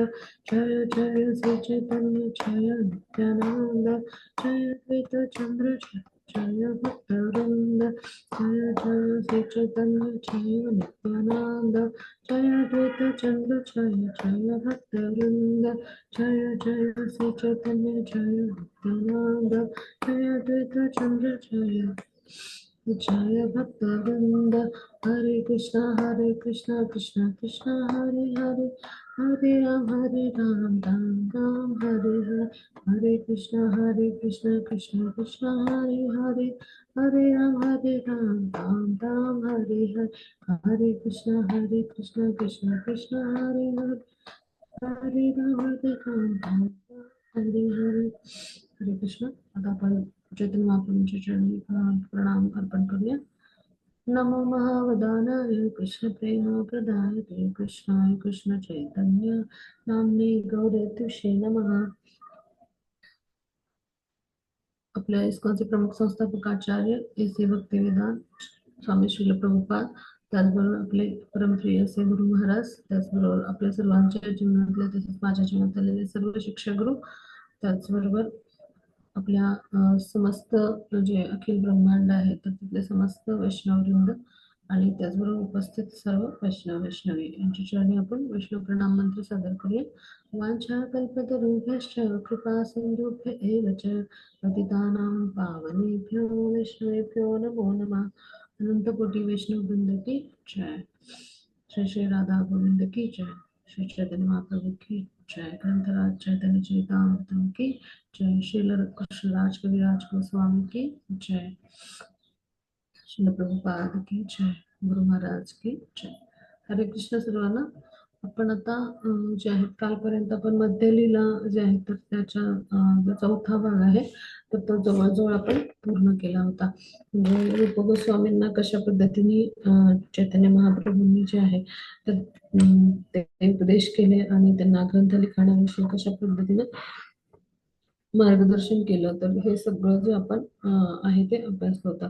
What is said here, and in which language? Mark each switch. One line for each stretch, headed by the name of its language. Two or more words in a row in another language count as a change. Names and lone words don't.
Sanskrit: जय जय श्री चैतन्य जय नित्यानंद, जय अद्वैत चंद्र जय जय भक्तवृंद, जय जय श्री चैतन्य जय नित्यानंद, जय अद्वैत चंद्र जय जय भक्तवृंद, जय जय श्री चैतन्य जय नित्यानंद, जय अद्वैत चंद्र जय जय भक्तवृंद. हरे कृष्णा कृष्णा कृष्णा हरे हरे, हरे राम राम राम हरे हरे, हरे कृष्णा कृष्णा कृष्णा हरे हरे, हरे राम राम राम हरे हरे, हरे कृष्णा कृष्णा कृष्णा हरे हरे, हरे राम राम राम हरे हरे. हरे कृष्ण.
Marathi: आता आपण चैतन्य महाप्रभूंच्या चरणी प्रणाम अर्पण करूया.
Sanskrit: नमो महावदानाय कृष्ण प्रेम प्रदायते कृष्णाय कृष्ण चैतन्य नामने गौरत्युषे नमः.
Marathi: आपल्या इस्कॉनचे प्रमुख संस्थापक आचार्य ए.सी. भक्तिवेदांत स्वामी श्रील प्रभुपाद, त्याचबरोबर आपले परमप्रिय असे गुरु महाराज, त्याचबरोबर आपल्या सर्वांच्या जीवनातले तसेच माझ्या जीवनात आलेले सर्व शिक्षक गुरु, त्याचबरोबर आपल्या समस्त जे अखिल ब्रह्मांड आहे तर तिथले समस्त वैष्णववृंद आणि त्याचबरोबर उपस्थित सर्व वैष्णव वैष्णवी यांच्या चरणी आपण वैष्णव प्रणाम मंत्र सादर करूया.
Sanskrit: वांछा कल्पतरुभ्यश्च कृपा सिंधुभ्य एव च पतितानां पावनेभ्यो वैष्णवेभ्यो नमो नमः.
Hindi: अनंत कोटी वैष्णव वृंद की जय. श्री श्री राधा गोविंद की जय. श्री चैतन्य महाप्रभु की जय. ग्रंथराज चैतन्य चरितामृत की जय. श्रील कृष्णराज कविराज गोस्वामी की जय. श्रील प्रभुपाद की जय. गुरु महाराज की जय.
Sanskrit: हरे कृष्ण
Marathi: सर्वांना. आपण आता जे आहे कालपर्यंत आपण मध्य लीला जे आहे तर त्याच्या जो चौथा भाग आहे तर तो जवळजवळ आपण पूर्ण केला होता. म्हणजे रूप गोस्वामींना कशा पद्धतीने चैतन्य महाप्रभूंनी जे आहे तर ते उपदेश केले आणि त्यांना ग्रंथ लिखाणाविषयी कशा पद्धतीने मार्गदर्शन केलं, तर हे सगळं जे आपण आहे ते अभ्यासलं होतं.